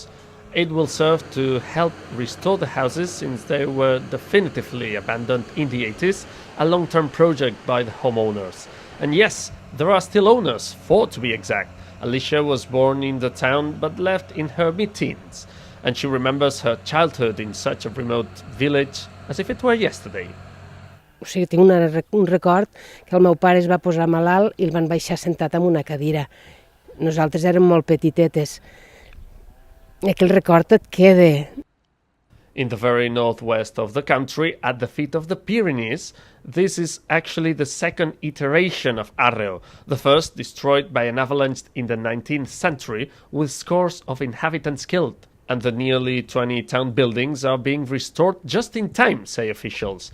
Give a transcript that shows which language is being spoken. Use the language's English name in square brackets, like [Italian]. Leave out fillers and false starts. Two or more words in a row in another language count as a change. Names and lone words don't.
[English] It will serve to help restore the houses since they were definitively abandoned in the 80s, a long-term project by the homeowners. And yes, there are still owners, 4 to be exact. Alicia was born in the town but left in her mid-teens, and she remembers her childhood in such a remote village as if it were yesterday. [Catalan] O sigui, tinc un record que el meu pare es va posar malalt i el van baixar sentat en una cadira. Nosaltres érem molt petitetes. I aquell record et queda. [English] In the very northwest of the country, at the feet of the Pyrenees, this is actually the second iteration of Arreu, the first destroyed by an avalanche in the 19th century with scores of inhabitants killed. And the nearly 20 town buildings are being restored just in time, say officials.